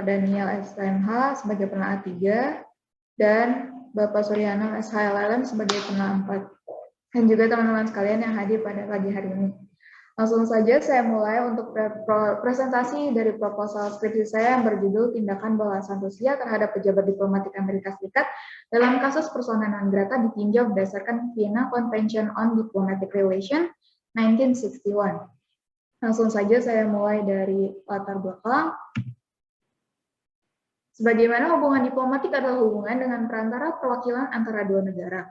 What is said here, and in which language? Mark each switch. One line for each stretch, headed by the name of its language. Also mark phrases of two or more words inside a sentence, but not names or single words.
Indonesian: Daniel SMH sebagai penelaah 3, dan Bapak Suryana SHLLM sebagai penelaah 4, dan juga teman-teman sekalian yang hadir pada pagi hari ini. Langsung saja saya mulai untuk presentasi dari proposal skripsi saya yang berjudul Tindakan Balasan Rusia terhadap Pejabat Diplomatik Amerika Serikat dalam kasus
Latin: persona non grata
Indonesian: ditinjau berdasarkan Vienna Convention on Diplomatic Relations 1961. Langsung saja saya mulai dari latar belakang. Sebagaimana hubungan diplomatik adalah hubungan dengan perantara perwakilan antara dua negara.